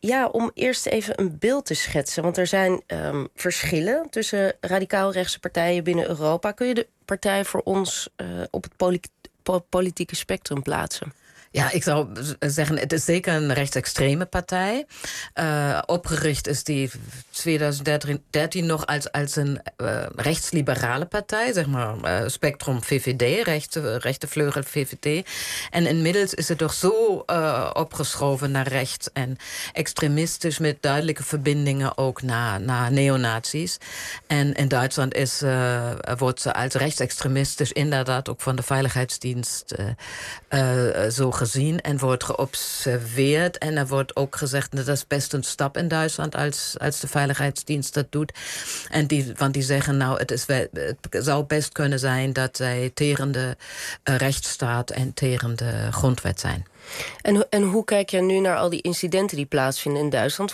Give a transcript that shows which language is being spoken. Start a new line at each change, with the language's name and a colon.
Dutch: Om eerst even een beeld te schetsen, want er zijn verschillen tussen radicaal-rechtse partijen binnen Europa. Kun je de partij voor ons op het politieke spectrum plaatsen?
German: Ja, ich soll sagen, es ist sicher eine rechtsextreme Partei. Opgericht ist die 2013 noch als eine rechtsliberale Partei, sag mal Spektrum VVD, rechte Flügel VVD. Und inmiddels ist sie doch so abgeschoben nach rechts und extremistisch mit deutlichen Verbindungen auch nach Neonazis. Und in Deutschland wird sie als rechtsextremistisch in der Tat auch von der Veiligheitsdienst so
Dutch: gezien en wordt geobserveerd. En er wordt ook gezegd, dat is best een stap in Duitsland als de Veiligheidsdienst dat doet. En die zeggen, het zou best kunnen zijn dat zij tegen de rechtsstaat en tegen de grondwet zijn. En hoe kijk je nu naar al die incidenten die plaatsvinden in Duitsland?